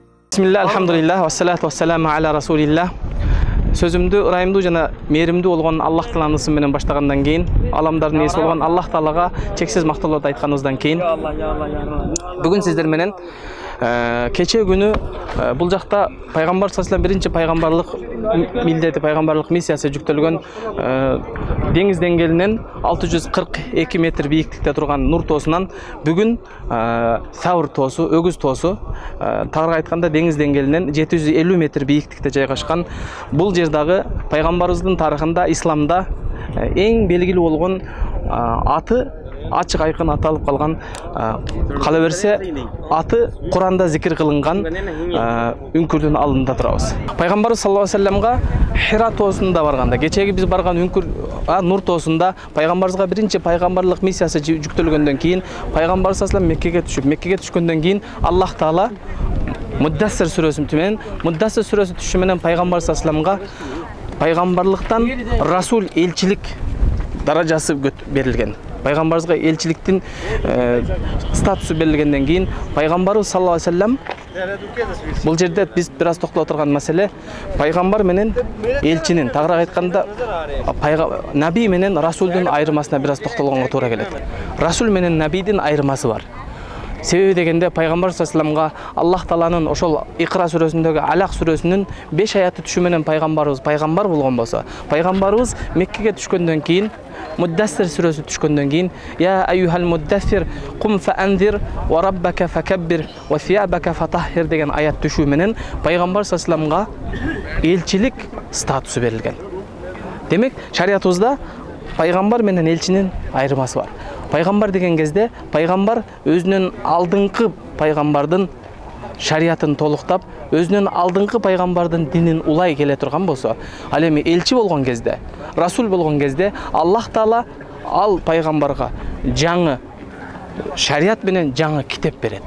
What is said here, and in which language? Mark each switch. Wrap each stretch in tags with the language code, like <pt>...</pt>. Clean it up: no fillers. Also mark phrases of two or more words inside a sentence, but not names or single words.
<ar>بسم الله، الحمد لله، والصلاة والسلام على رسول الله.</ar> <ky>Sözümdü ырайымдуу жана мээримдүү болгон Аллах Тааланын ысымы менен баштагандан кийин, аламдардын ээси болгон Аллах Таалага чексиз мактоолорду айтканыбыздан кийин, бүгүн сиздер менен кече күнү бул жакта пайгамбар</ky> <ar>صلى الله عليه وسلم</ar> <ky>биринчи пайгамбарлык милдети, пайгамбарлык миссиясы жүктөлгөн деңиз деңгээлинен 642 метр бийиктикте турган Нур тоосунан бүгүн Саур тоосу, Өгүз тоосу, тагыраагы айтканда деңиз деңгээлинен 750 метр бийиктикте жайгашкан бул жер дагы пайгамбарыбыздын тарыхында, исламда эң белгилүү болгон аты ачык айкын аталып калган, кала берсе аты Куранда зикир кылынган үңкүрдүн алдында турабыз. Пайгамбарыбыз</ky> <ar>صلى الله عليه وسلم</ar> <ky>Хира тоосунда барганда, кечеги биз барган үңкүр Нур тоосунда пайгамбарыбызга биринчи пайгамбарлык миссиясы жүктөлгөндөн кийин, пайгамбар</ky> <ar>صلى الله عليه وسلم</ar> <ky>Меккеге түшкөндөн кийин Аллах Таала Муддассир сүрөсү түшүшү менен пайгамбар</ky> <ar>صلى الله عليه وسلم</ar> <ky>пайгамбарлыктан расул, элчилик даражасы берилген. Пайгамбарыбызга элчиликтин статусу берилгенден кийин пайгамбарыбыз</ky> <ar>صلى الله عليه وسلم</ar> <ky>бул жерде биз бир аз токтоло турган маселе пайгамбар менен элчинин, тагыраак айтканда наби менен расулдун айырмасына бир аз токтолгонго туура келет. Расул менен набидин айырмасы бар. Себеби дегенде пайгамбар</ky> <ar>صلى الله عليه وسلم</ar> <ky>Аллах Тааланын ошол Икра сүрөсүндөгү Алак сүрөсүнүн 5 аяты түшү менен пайгамбарыбыз пайгамбар болгон болсо, пайгамбарыбыз Меккеге түшкөндөн кийин Муддассир сүрөсү түшкөндөн кийин</ky> <ar>يا أيها المدثر قم فأنذر وربك فكبر وثيابك فطهر</ar> <ky>деген аят түшүү менен пайгамбар</ky> <ar>صلى الله عليه وسلم</ar> <ky>элчилик статусу берилген. Демек, шариятыбызда пайгамбар менен элчинин айырмасы бар. Пайгамбар деген кезде пайгамбар өзүнүн алдыңкы пайгамбардын шариятын толуктап, өзүнүн алдыңкы пайгамбардын динин улай келе турган болсо, ал эми элчи болгон кезде, расул болгон кезде Аллах Таала ал пайгамбарга жаңы шарият менен жаңы китеп берет.</ky>